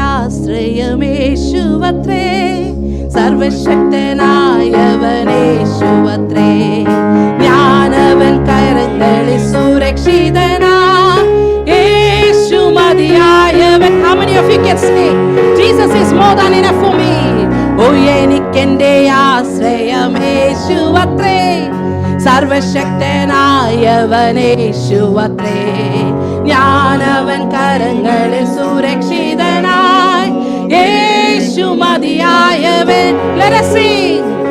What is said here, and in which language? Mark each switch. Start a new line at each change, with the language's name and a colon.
Malayalam: ആശ്രയമേശുവത്രേ, സർവശക്തനായവനേശുവത്രേ. ഞാനവൻ കരങ്ങളിൽ സുരക്ഷിതനാ, യേശു മതിയായവൻ.
English: How many of you can say Jesus is more than enough for me?
Malayalam: ഓ എനിക്കെന്റെ ആശ്രയമേശുവത്രേ, സർവശക്തനായവനേശുവത്രേ. ഞാനവൻ കരങ്ങളിൽ സുരക്ഷിതനായി, യേശു മതിയായവൻ.
English: Let us sing.